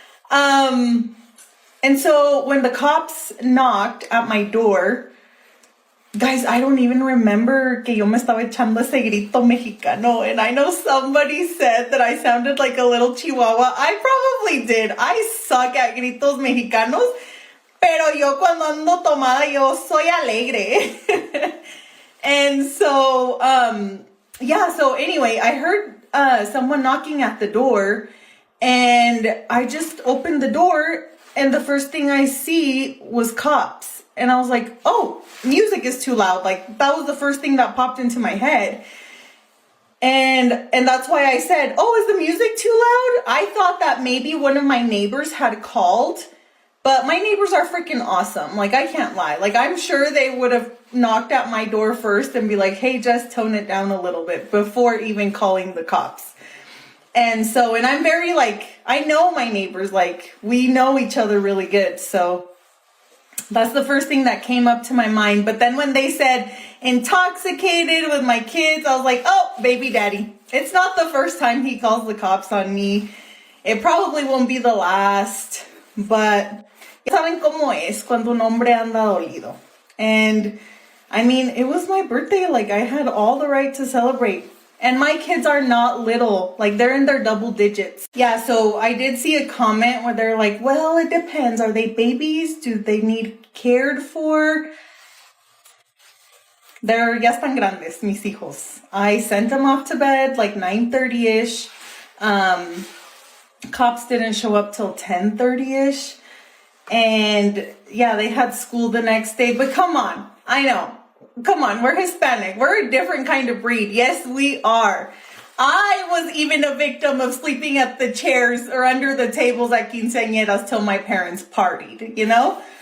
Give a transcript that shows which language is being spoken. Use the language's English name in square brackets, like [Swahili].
[English] And so when the cops knocked at my door, guys, I don't even remember [Spanish] que yo me estaba echando ese grito mexicano. [English] And I know somebody said that I sounded like a little chihuahua. I probably did. I suck at gritos mexicanos. [Spanish] Pero yo cuando ando tomada, yo soy alegre. [English] And so, yeah, so anyway, I heard someone knocking at the door. And I just opened the door. And the first thing I see was cops. And I was like, oh, music is too loud. Like, that was the first thing that popped into my head. And that's why I said, oh, is the music too loud? I thought that maybe one of my neighbors had called. But my neighbors are freaking awesome. Like, I can't lie. Like, I'm sure they would have knocked at my door first and be like, hey, just tone it down a little bit before even calling the cops. And so, and I'm very like, I know my neighbors, like, we know each other really good. So that's the first thing that came up to my mind. But then when they said intoxicated with my kids, I was like, oh, baby daddy. It's not the first time he calls the cops on me. It probably won't be the last. [Spanish] But saben cómo es cuando un hombre anda dolido. [English] And I mean, it was my birthday. Like, I had all the right to celebrate. And my kids are not little. Like, they're in their double digits. Yeah, so I did see a comment where they're like, well, it depends. Are they babies? Do they need cared for? [Spanish] They're ya están grandes, mis hijos. [English] I sent them off to bed like 9:30-ish. Cops didn't show up till 10:30-ish. And yeah, they had school the next day. But come on, I know. Come on, we're Hispanic. We're a different kind of breed. Yes, we are. I was even a victim of sleeping at the chairs or under the tables at quinceañeras till my parents partied, you know?